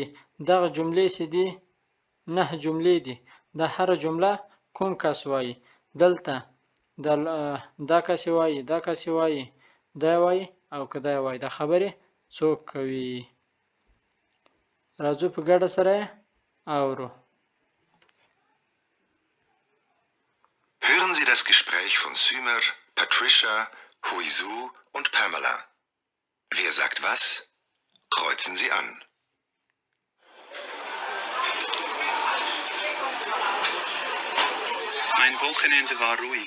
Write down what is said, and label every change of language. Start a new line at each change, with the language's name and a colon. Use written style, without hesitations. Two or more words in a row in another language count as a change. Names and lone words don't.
Pashto: دغه جملې چې دي 9 جملې دي. دا هره جمله کوم کس وایي. دلته دا کس وایي، دا کس وایي، دا وایي او که دا وایي. دا خبرې څوک کوي. راځو په ګډه سره اورو.
German: Hören Sie das Gespräch von Sümer, Patricia, Huizu und Pamela. Wer sagt was? Kreuzen Sie an. Mein Wochenende war ruhig.